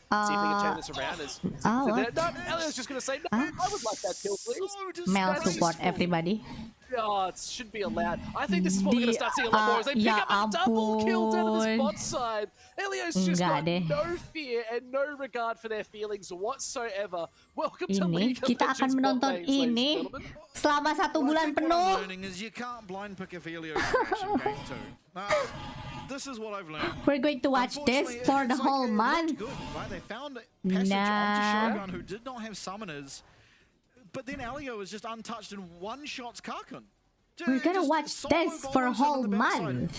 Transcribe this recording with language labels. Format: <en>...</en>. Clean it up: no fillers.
<en>See if they can turn this around. Elio's just going to say, no, I would like that kill, please. Mel support everybody. Oh, it should be allowed. I think this is what we're going to start seeing a lot more. As they pick up a double kill down to this bot side. Elio's just got no fear and no regard for their feelings whatsoever. Welcome to League of</en> <id>Kita akan menonton ini selama 1 bulan penuh.</id> <en>You can't blind pick Elio in game 2. This is what I've learned. We're going to watch this for the whole month. Good, right? They found passage onto Shogun, who did not have summoners. But then Elio is just untouched and one-shots Karkun. We're gonna watch this for a whole month.</en>